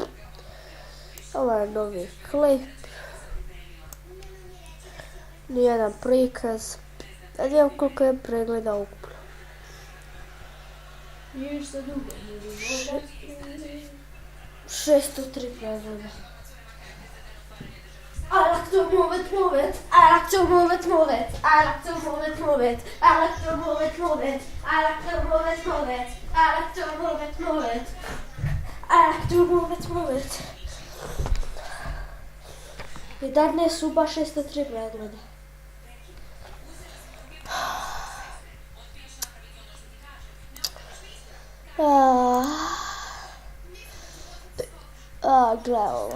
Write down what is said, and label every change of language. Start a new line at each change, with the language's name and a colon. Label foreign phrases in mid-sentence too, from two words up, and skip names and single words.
Croatian: Ovo je novi klip. Nijedan prikaz. Da vidimo koliko je pregleda ukupno. Nije ništa dugo. 603 pregleda.
English: I like to move it, move it. I like to move it, move it. I like to move it, move it. I like to move it, move it. I like to move it, move it. I like to move it, move it. I like to move it, move it.
Croatian: I danas su baš 603 pregleda. Gle ovo.